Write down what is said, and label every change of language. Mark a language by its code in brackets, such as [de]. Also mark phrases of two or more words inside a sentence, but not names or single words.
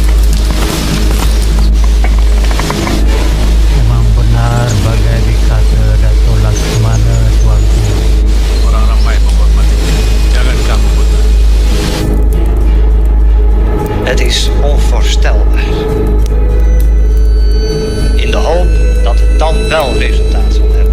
[ms] Memang benar bagai dikata Dato' Laksamana tuanku. Orang ramai menghormati. Jangan kamu benar. [nl] Het is onvoorstelbaar. In de hoop dat het dan wel resultaat zal hebben.